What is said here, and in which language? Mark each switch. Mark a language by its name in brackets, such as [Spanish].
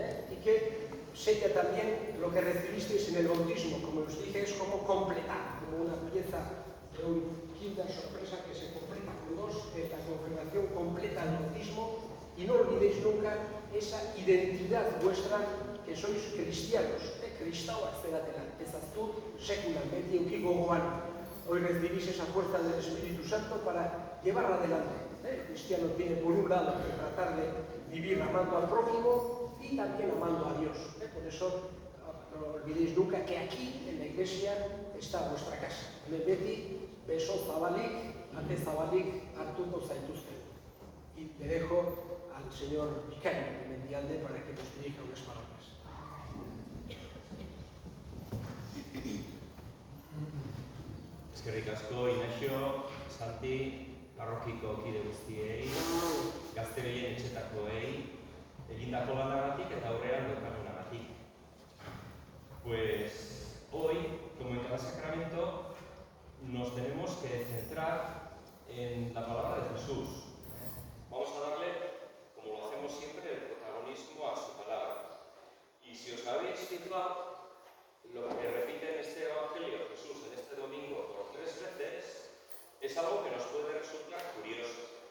[Spanish] y que sella también lo que recibisteis en el bautismo, como os dije, es como completar, como una pieza de un kinder sorpresa que se completa con dos, la confirmación completa el bautismo, y no olvidéis nunca esa identidad vuestra que sois cristianos, [Basque] kristauak zeratela, ezaztu sekulan, beti eukiko gogoan. [Spanish] Hoy recibís esa fuerza del Espíritu Santo para llevar adelante. El cristiano tiene por un lado que tratar de vivir amando al prójimo y también amando a Dios. Por eso no olvidéis nunca que aquí en la iglesia está vuestra casa. [Basque] Beti, beso zabalik, ate zabalik, hartuko zaituzten. [Spanish] Y le dejo al señor vicario de Mendialde para que nos dirija unas palabras. [Basque] Eskerrik asko, Ignacio, Santi, parrokiko kide guztiei, gazte gehien etxetakoei, egindako lanagatik eta aurrean daukagunagatik. [Spanish] Pues hoy, como en cada sacramento, nos tenemos que centrar en la palabra de Jesús. Vamos a darle, como lo hacemos siempre, el protagonismo a su palabra. Y si os habéis fijado, lo que repite en este Evangelio Jesús en este domingo por 3 veces es algo que nos puede resultar curioso.